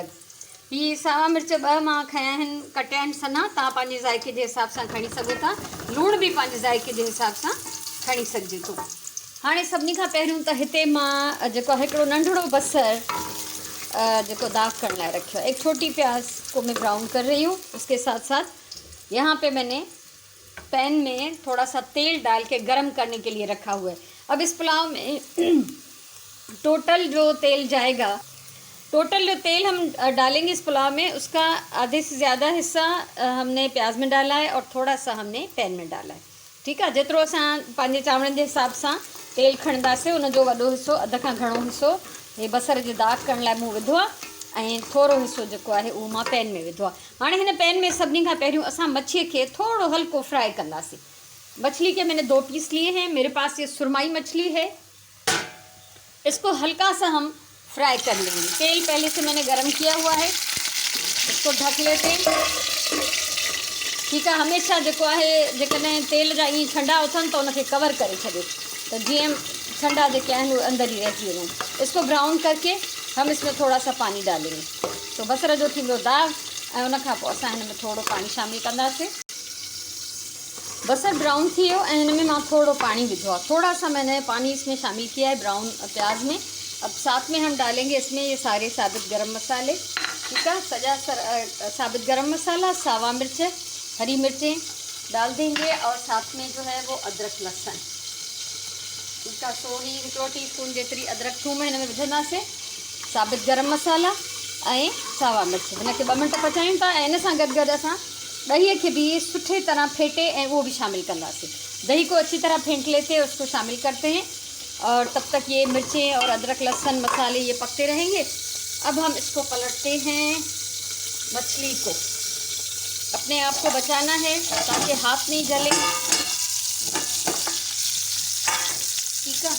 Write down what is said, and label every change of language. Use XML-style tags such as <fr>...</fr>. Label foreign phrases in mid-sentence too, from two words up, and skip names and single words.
<sd>ही सावा मिर्च 2 मां खया आहिनि, कटिया आहिनि सन्हा, तव्हां पंहिंजे ज़ाइक़े जे हिसाब सां खणी सघो था। लूण भी पंहिंजे ज़ाइक़े जे हिसाब सां खणी सघिजे थो। हाणे सभिनी खां पहिरियों त हिते मां जेको हिकिड़ो नंढड़ो बसर जेको दाग करण लाइ रखियो है,</sd> <hi>एक छोटी प्याज को मैं ब्राउन कर रही हूँ। उसके साथ साथ यहाँ पे मैंने पैन में थोड़ा सा तेल डाल के गरम करने के लिए रखा हुआ है। अब इस पुलाव में टोटल जो तेल हम डालेंगे इस पुलाव में, उसका आधे से ज़्यादा हिस्सा हमने प्याज में डाला है और थोड़ा सा हमने पैन में डाला है,</hi> <sd>ठीकु आहे। जेतिरो असां पंहिंजे चांवरनि जे हिसाब सां तेल खणंदासीं, उनजो वॾो हिसो, अध खां घणो हिसो हे बसर जे दाग करण लाइ मूं विधो आहे, ऐं थोरो हिसो जेको आहे उहो मां पैन में विधो आहे। हाणे हिन पैन में सभिनी खां पहिरियों असां मच्छीअ खे थोरो हल्को फ्राई कंदासीं।</sd> <hi>मछली के मैंने 2 पीस लिए हैं, मेरे पास ये सुरमई मछली है, इसको हल्का सा हम फ्राई कर लेंगे। तेल पहले से मैंने गरम किया हुआ है, इसको ढक लेते हैं,</hi> <sd>ठीकु आहे। हमेशा जेको आहे जेकॾहिं तेल जा ईअं छंडा उथनि त उनखे कवर करे छॾियो, त जीअं छंडा जेके आहिनि उहे अंदर ही रहिजी वञनि।</sd> <hi>इसको ब्राउन करके हम इसमें थोड़ा सा पानी डालेंगे,</hi> <sd>तो बसर जो थींदो दाग, ऐं उनखां पोइ असां हिन में थोरो पानी शामिल कंदासीं। बसर ब्राउन थी वियो ऐं हिन में मां थोड़ो पानी विधो आहे,</sd> <hi>थोड़ा सा मैंने पानी इसमें शामिल किया है ब्राउन प्याज में। अब साथ में हम डालेंगे इसमें ये सारे साबित गरम मसाले, ठीक है, साबित गरम मसाला,</hi> <sd>सावा मिर्च,</sd> <hi>हरी मिर्चें डाल देंगे, और साथ में जो है वो अदरक लहसुन, ठीक है।</hi> <sd>सो ही 1 टीस्पून जेतिरी अदरक थूम हिन में विझंदासीं, साबित गरम मसाला ऐं सावा मिर्च, हिनखे 2 मिंट पचायूं था, ऐं हिन सां गॾु गॾु असां दही के भी सुठे तरह फेंटे ऐं वो भी शामिल करवासे।</sd> <hi>दही को अच्छी तरह फेंट लेते हैं, उसको शामिल करते हैं, और तब तक ये मिर्चें और अदरक लहसुन मसाले ये पकते रहेंगे। अब हम इसको पलटते हैं। मछली को अपने आप को बचाना है ताकि हाथ नहीं जले, ठीक है।</hi>